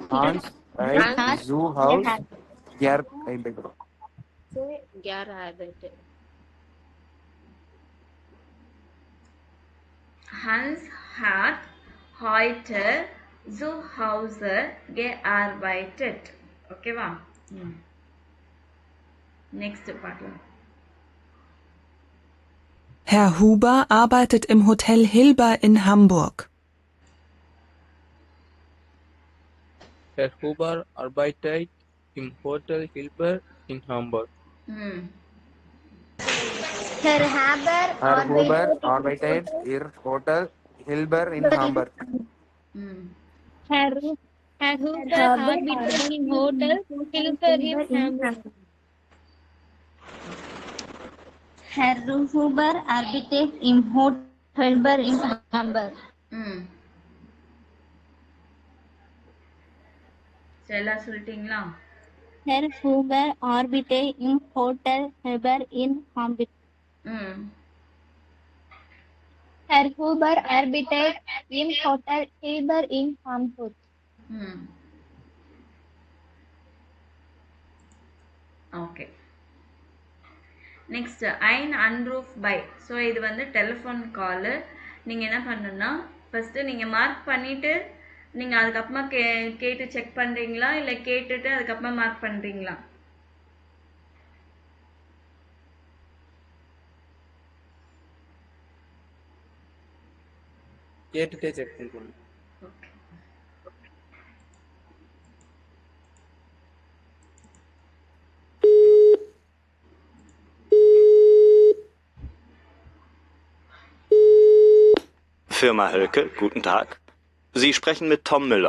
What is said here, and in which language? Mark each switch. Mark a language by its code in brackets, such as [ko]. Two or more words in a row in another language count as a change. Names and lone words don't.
[de] zu Hause gearbeitet. Hans hat heute zu Hause gearbeitet. [ta] ஓகேவா? நெக்ஸ்ட் பார்க்கலாம். [de] Herr Huber arbeitet im Hotel Hilber in Hamburg. Herr Huber arbeitet im Hotel Hilber in Hamburg. Herr Haber Herr Huber arbeitet arbeitet in Hotel Hilber in Hamburg. ம் Herr Huber arbeitet in Hotel Hilfer in Hamburg. Herr Huber arbeitet im Hotel Hilber in Hamburg. [ta] ம் சரி எல்லாம் சொல்லிட்டீங்களா? [de] Herr Huber arbeitet im Hotel Hilber in Hamburg. ம் Herr Huber arbeitet im Hotel Hilber in Hamburg. [ta] ம் ஓகே. [de] நெக்ஸ்ட் ein Anruf bei. [ta] ஸோ இது வந்து [en] telephone call. [ta] நீங்கள் என்ன பண்ணணும்னா ஃபஸ்ட்டு நீங்கள் மார்க் பண்ணிவிட்டு நீங்கள் அதுக்கப்புறமா கேட்டு செக் பண்ணுறீங்களா இல்லை கேட்டுட்டு அதுக்கப்புறமா மார்க் பண்ணுறீங்களா? கேட்டுட்டே செக் பண்ணுறோம். ஓகே. [de] Firma Hölke, guten Tag. Sie sprechen mit Tom Müller.